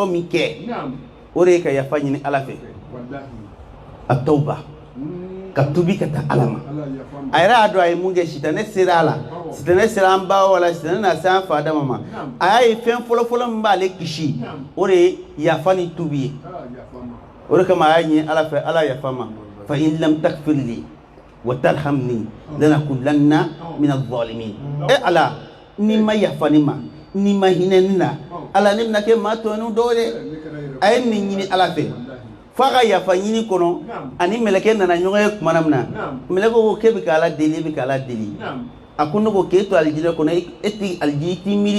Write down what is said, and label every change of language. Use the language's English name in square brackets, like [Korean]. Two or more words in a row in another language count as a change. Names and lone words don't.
[Bambara] min kɛ o de ye ka yafa ɲini ala fɛ a tawba ka tubi ka taa ala ma a yɛrɛ y'a dɔn a ye mun kɛ sitanɛ sera a la sitanɛ sera an ba wala sitanɛ na se an fa adama ma a y'a ye fɛn fɔlɔ-fɔlɔ min b'ale kisi o de ye yafa ni tubi ye o de kama a y'a ɲini ala fɛ ala yafa ma [Arabic] فإن لم تغفر لي وترحمني لنكونن من الظالمين [Bambara] ala ni ma yafa ni ma ni ma hinɛ ni na ala ne bɛna kɛ maa tɔɲɔni dɔw dɛ a ye nin ɲini ala fɛ f'a ka yafa ɲini kɔnɔ ani mɛlɛkɛ nana ɲɔgɔn ye tuma min na mɛlɛkɛ ko k'e bɛ k'ala deli e bɛ k'ala deli a ko ne ko k'e to alijinɛ kɔnɔ e tɛ alijinɛ t'i miiri